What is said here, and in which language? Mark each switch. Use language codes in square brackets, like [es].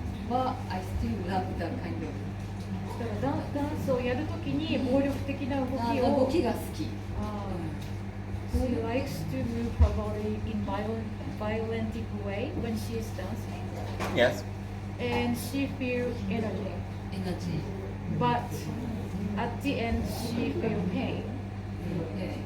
[en] But I still love that kind of [ja] だからダンスをやるときに暴力的な動きを。動きが好き。 [en] She likes to move her body in violent way when she is dancing. Yes. And she feels energy. Energy. But at the end she feels pain. Yeah.